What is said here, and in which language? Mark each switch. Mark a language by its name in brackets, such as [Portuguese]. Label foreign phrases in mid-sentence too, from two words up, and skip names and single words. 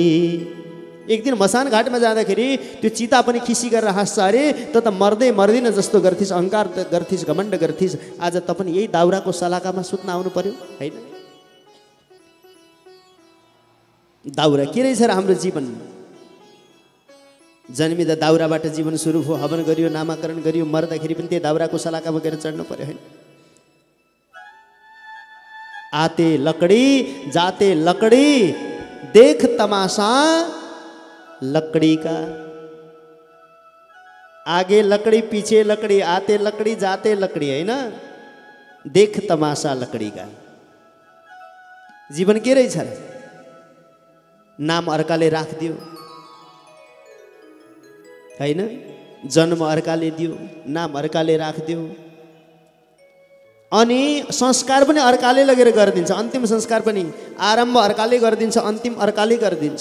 [Nepali] एक दिन मसान घाटमा जाँदाखेरि त्यो चिता पनि खिसी गरेर हाँस्छ, अरे त मर्दै मर्दिन जस्तो गर्थिस्, अहङ्कार गर्थिस्, घमण्ड गर्थिस्, आज त पनि यही दाउराको सलाकामा सुत्न आउनु पर्यो हैन? दाउरा के रहेछ र हाम्रो जीवन? जन्मिँदा दाउराबाट जीवन सुरु भयो, हवन गरियो, नामाकरण गरियो, मर्दाखेरि पनि त्यही दाउराको सलाकामा गएर चढ्नु पर्यो हैन? [Hindi] आते लकड़ी जाते लकड़ी, देख तमाशा लकड़ी का। आगे लकड़ी पीछे लकड़ी, आते लकड़ी जाते लकड़ी, है ना? देख तमाशा लकड़ी का। [Nepali] जीवन के रहेछ? नाम अर्काले राखिदियो हैन? जन्म अर्काले दियो, नाम अर्काले राखिदियो, अनि संस्कार पनि अर्काले लगेर गरिदिन्छ। अन्तिम संस्कार पनि आरम्भ अर्काले गरिदिन्छ, अन्तिम अर्काले गरिदिन्छ।